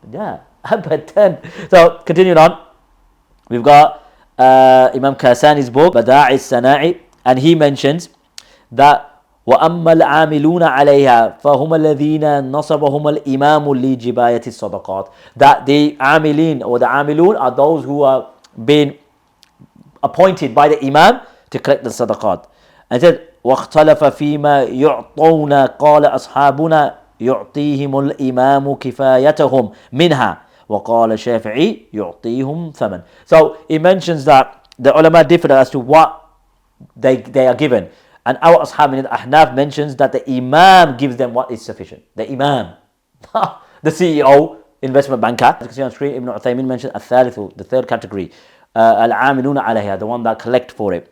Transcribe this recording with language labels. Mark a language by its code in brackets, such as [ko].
[en] Yeah, but 10. So continuing on. We've got Imam Kasani's book, Bada'i Sana'i, and he mentions that [ar] وَأَمَّا الْعَامِلُونَ عَلَيْهَا فَهُمَ الَّذِينَ نَصَبَهُمَ الْإِمَامُ لِجِبَايَةِ الصَّدَقَاتِ, [en] that the amilin or the amilun are those who are being appointed by the imam to collect the sadaqat. And it says [ar] وَاخْتَلَفَ فِيمَا يُعْطُونَ قَالَ أَصْحَابُنَا يُعْطِيهِمُ الْإِمَامُ كِفَايَتَهُم مِنْهَا وَقَالَ الشَّافِعِي يُعْطِيهُم ثَمَنًا. [en] So he mentions that the ulama differ as to what they are given. And our ashab in Ahnaf mentions that the imam gives them what is sufficient. The imam, the CEO, investment banker. As you can see on screen, Ibn Uthaymin mentioned الثالث, the third category. Al-amiluna alayha, the one that collect for it.